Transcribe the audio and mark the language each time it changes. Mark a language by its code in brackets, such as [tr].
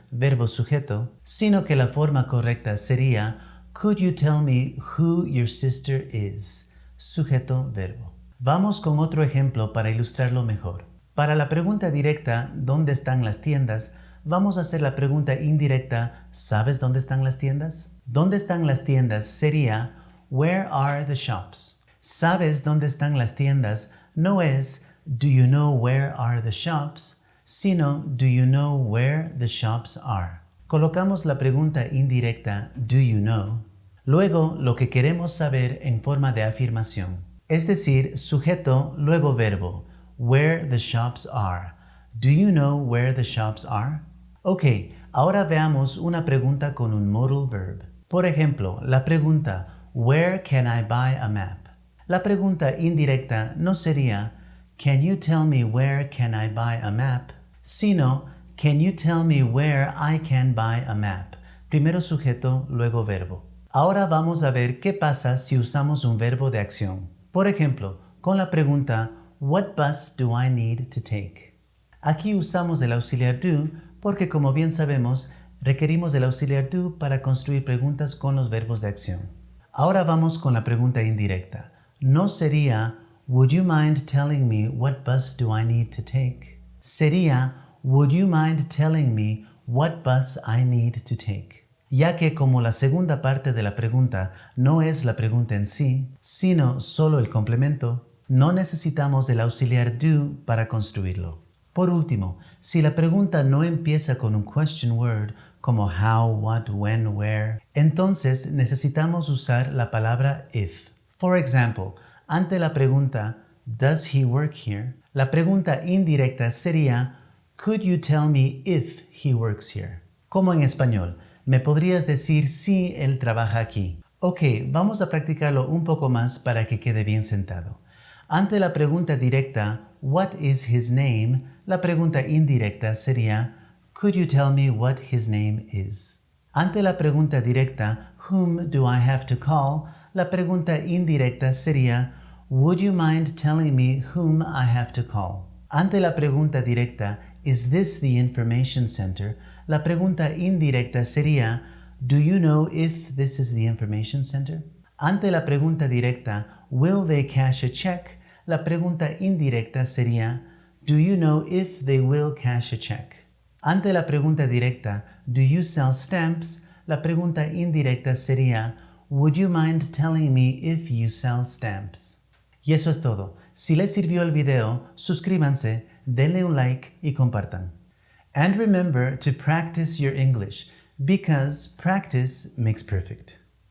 [es] Verbo sujeto, sino que la forma correcta sería [en] Could you tell me who your sister is? [es] Sujeto, verbo. Vamos con otro ejemplo para ilustrarlo mejor. Para la pregunta directa, ¿dónde están las tiendas?, vamos a hacer la pregunta indirecta, ¿sabes dónde están las tiendas? ¿Dónde están las tiendas? Sería [en] Where are the shops? [es] ¿Sabes dónde están las tiendas? No es [en] Do you know where are the shops? [es] Sino [en] Do you know where the shops are? [es] Colocamos la pregunta indirecta [en] Do you know? [es] Luego lo que queremos saber en forma de afirmación. Es decir, sujeto, luego verbo. [en] Where the shops are. Do you know where the shops are? [es] Ok, ahora veamos una pregunta con un modal verb. Por ejemplo, la pregunta [en] Where can I buy a map? [es] La pregunta indirecta no sería [en] Can you tell me where can I buy a map? [es] Sino [en] Can you tell me where I can buy a map? [es] Primero sujeto, luego verbo. Ahora vamos a ver qué pasa si usamos un verbo de acción. Por ejemplo, con la pregunta [en] What bus do I need to take? [es] Aquí usamos el auxiliar do porque, como bien sabemos, requerimos el auxiliar do para construir preguntas con los verbos de acción. Ahora vamos con la pregunta indirecta. No sería [en] Would you mind telling me what bus do I need to take? [es] Sería [en] Would you mind telling me what bus I need to take? [es] Ya que como la segunda parte de la pregunta no es la pregunta en sí, sino solo el complemento, no necesitamos el auxiliar do para construirlo. Por último, si la pregunta no empieza con un question word como how, what, when, where, entonces necesitamos usar la palabra if. [en] For example, [es] ante la pregunta [en] Does he work here? [es] La pregunta indirecta sería [en] Could you tell me if he works here? [es] Como en español, ¿me podrías decir si él trabaja aquí? Ok, vamos a practicarlo un poco más para que quede bien sentado. Ante la pregunta directa, [en] What is his name? [es] La pregunta indirecta sería, [en] Could you tell me what his name is? [es] Ante la pregunta directa, [en] Whom do I have to call? [es] La pregunta indirecta sería, [en] Would you mind telling me whom I have to call? [es] Ante la pregunta directa, [en] Is this the information center? [es] La pregunta indirecta sería, [en] Do you know if this is the information center? [es] Ante la pregunta directa, [en] Will they cash a check? [es] La pregunta indirecta sería, [en] Do you know if they will cash a check? [es] Ante la pregunta directa, [en] Do you sell stamps? [es] La pregunta indirecta sería, [en] Would you mind telling me if you sell stamps? [es] Y eso es todo. Si les sirvió el video, suscríbanse, denle un like y compartan. [en] And remember to practice your English, because practice makes perfect.